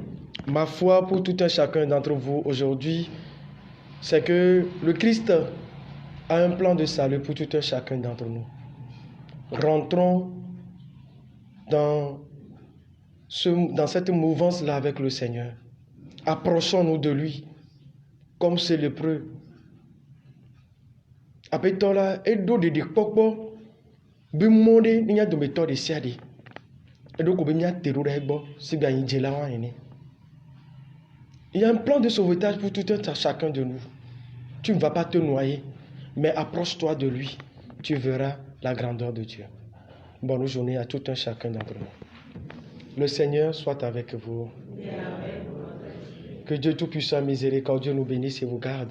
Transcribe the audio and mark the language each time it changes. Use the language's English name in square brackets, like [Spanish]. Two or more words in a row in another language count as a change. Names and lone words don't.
[French] Ma foi pour tout un chacun d'entre vous aujourd'hui, c'est que le Christ a un plan de salut pour tout un chacun d'entre nous. Rentrons dans cette mouvance-là avec le Seigneur. Approchons-nous de lui comme ces lépreux. [Ewe] Apetola edo de kpɔkpɔ bimɔ ɖe ne nya dometɔ ɖe sia ɖe. Eɖo ko be míate ɖo ɖe egbɔ si be anyidzela wa ene. [French] Il y a un plan de sauvetage pour tout un chacun de nous. Tu ne vas pas te noyer, mais approche-toi de lui. Tu verras la grandeur de Dieu. Bonne journée à tout un chacun d'entre nous. Le Seigneur soit avec vous. Que Dieu Tout-Puissant, miséricordieux, nous bénisse et vous garde.